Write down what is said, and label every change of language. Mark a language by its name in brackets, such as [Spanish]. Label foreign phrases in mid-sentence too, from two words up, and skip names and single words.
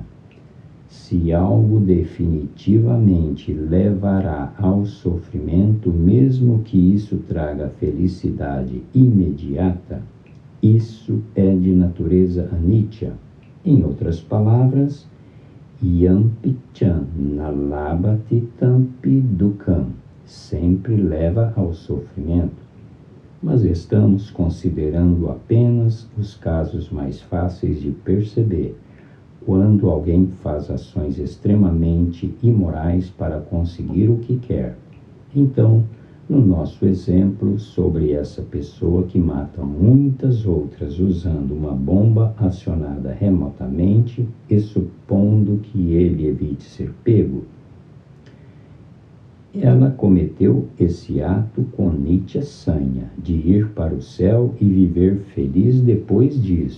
[Portuguese] Se algo definitivamente levará ao sofrimento, mesmo que isso traga felicidade imediata, isso é de natureza anicca. Em outras palavras, [Pali] Yampichan nalabhati tampi dukkam, [Portuguese] sempre leva ao sofrimento. Mas estamos considerando apenas os casos mais fáceis de perceber, quando alguém faz ações extremamente imorais para conseguir o que quer. Então, no nosso exemplo sobre essa pessoa que mata muitas outras usando uma bomba acionada remotamente e supondo que ele evite ser pego, ela cometeu esse ato com [Pali] Nitya Sanya, [Portuguese] de ir para o céu e viver feliz depois disso.